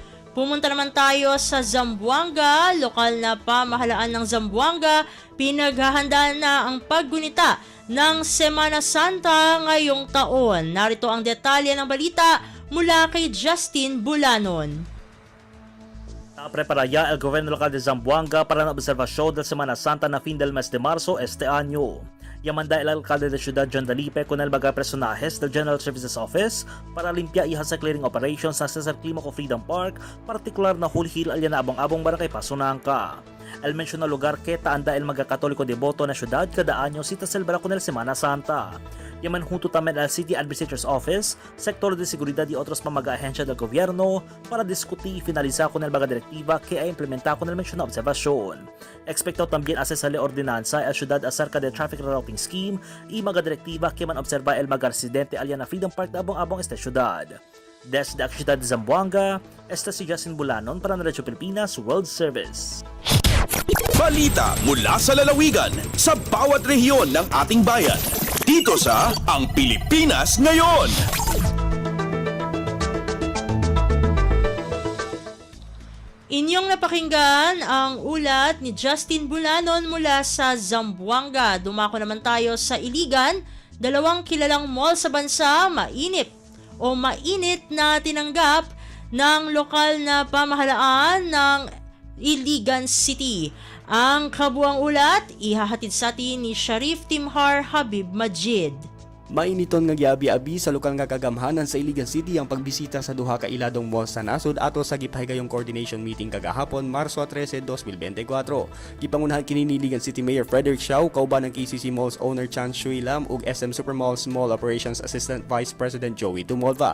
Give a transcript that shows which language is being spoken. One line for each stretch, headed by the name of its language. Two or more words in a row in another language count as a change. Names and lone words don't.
Filipino: Pumunta naman tayo sa Zamboanga, lokal na pamahalaan ng Zamboanga, pinaghahanda na ang paggunita ng Semana Santa ngayong taon. Narito ang detalye ng balita mula kay Justin Bulanon.
Chavacano: Preparaya el gobierno local de Zamboanga para la observación de Semana Santa na fin del mes de marzo este año. Yamanda el alcalde de Ciudad John Dalipe con el mga personajes del General Services Office para limpia y sa clearing operations sa Cesar Climaco Freedom Park, partikular na hulhil alyan na abang-abong barangay Pasunangka. El mencionado lugar que taanda el mga katoliko deboto na syudad kada anyo si celebra con el Semana Santa. Yaman junto también al City Administrator's Office, sector de seguridad y otros pamag-ahensya del gobierno para discutir y finalizar con el mga direktiva que ay implementar con el mencionado observasyon. Expectado también asesale ordinanza el syudad acerca del traffic rerouting scheme y mga direktiva que man observa el mga residente alyan na Freedom Park na abong-abong esta syudad. Desde la ciudad de Zamboanga, esta si Justin Bulanon para Radyo Pilipinas World Service.
Filipino: Balita mula sa lalawigan sa bawat rehiyon ng ating bayan. Dito sa Ang Pilipinas Ngayon. Inyong napakinggan ang ulat ni Justin Bulanon mula sa Zamboanga. Dumako naman tayo sa Iligan. Dalawang kilalang mall sa bansa mainit na tinanggap ng lokal na pamahalaan ng Iligan City. Ang kabuang ulat, ihahatid sa atin ni Sharif Timhar Habib Majid.
Cebuano: Mainiton nga giabi-abi sa lokal nga kagamhanan sa Iligan City ang pagbisita sa duha ka iladong mall sa nasod ato sa gipahigayong
English: coordination meeting
Cebuano: kagahapon Marso 13, 2024. Gipangunahan kini ni Iligan City Mayor Frederick Xiao kauban ng KCC Malls owner Chan Shui Lam ug SM Supermalls Mall Operations Assistant Vice President Joey Tumolva.